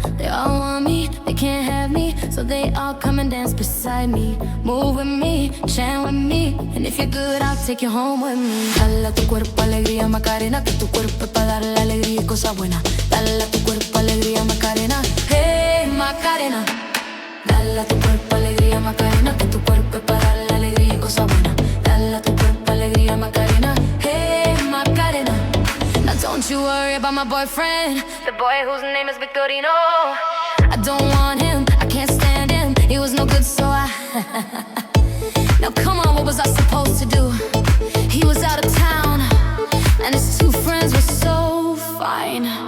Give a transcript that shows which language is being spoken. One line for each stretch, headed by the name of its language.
English: They all want me, they can't have me. So they all come and dance beside me. Move with me, chant with me. And if you're good, I'll take you home with me.
Spanish: Dale a tu cuerpo alegría, Macarena. Que tu cuerpo es para darle alegría y cosas buenas. Dale a tu cuerpo alegría, Macarena. Hey, Macarena. Dale a tu cuerpo alegría, Macarena. Que tu cuerpo es para darle alegría y cosas buenas. Dale a tu cuerpo alegría, Macarena. Hey, Macarena.
English: Now don't you worry about my boyfriend, the boy whose name is Victorino. I don't want him, I can't stand him. He was no good, so I. Now come on, what was I supposed to do? He was out of town, and his two friends were so fine.